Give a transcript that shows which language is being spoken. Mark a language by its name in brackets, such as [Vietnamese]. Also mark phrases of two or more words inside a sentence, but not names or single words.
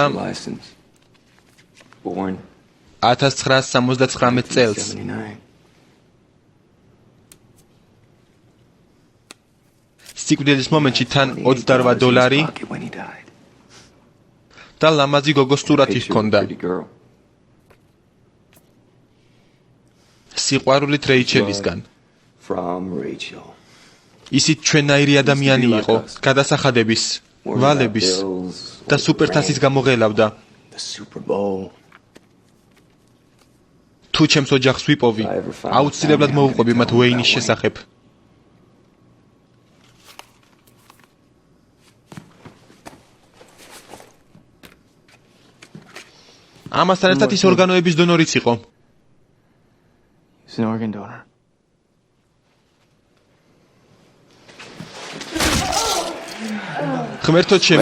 [English] License. Born [Georgian] 1979 წელს. 79. სიკვდილის მომენტში თან $28 [English] Pocket when he died. [Georgian] და ლამაზი გოგოს სურათი [English] Picture of a [Georgian] ჰქონდა. [English] pretty girl. [Georgian] სიყვარულით რეიჩელისგან. [English] From Rachel. [Georgian] ისიც ჩვენაირი ადამიანი იყო, გადასახადების, ვალების და სუპერთასის გამოღელავდა. [English] The Super Bowl. [Georgian] თუ ჩემს ოჯახს ვიპოვი, აუცილებლად მოვუყვები მათ ვეინის შესახებ. ამასთან ერთად ის ორგანოების დონორიც იყო. [English] He's an organ donor. [Georgian] ღმერთო ჩემო,